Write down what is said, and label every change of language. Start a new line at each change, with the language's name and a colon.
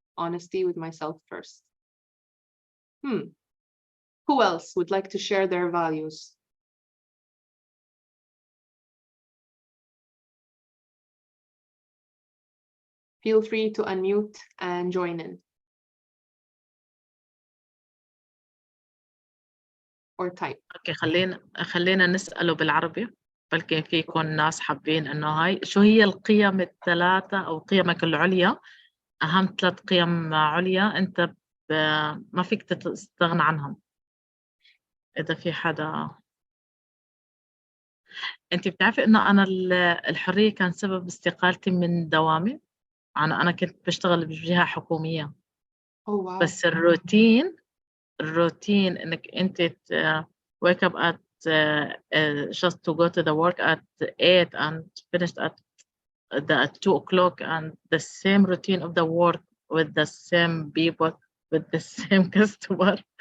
English: Honesty with myself first. Who else would like to share their values? Feel free to unmute and join in. Or type.
Arabic: اوكي خلينا نسأله بالعربي، بلكن في يكون ناس حابين انه هاي شو هي القيم الثلاثة او قيمك العليا، اهم 3 قيم عليا انت ما فيك تستغنى عنهم. اذا في حدا. انت بتعرفي انه انا الحرية كان سبب استقالتي من دوامي. انا كنت بشتغل بجهة حكومية. واو. بس الروتين انك انت
English: wake up at just to go to the work at 8 and finished at 2 o'clock, and the same routine of the work with the same people, with the same customer.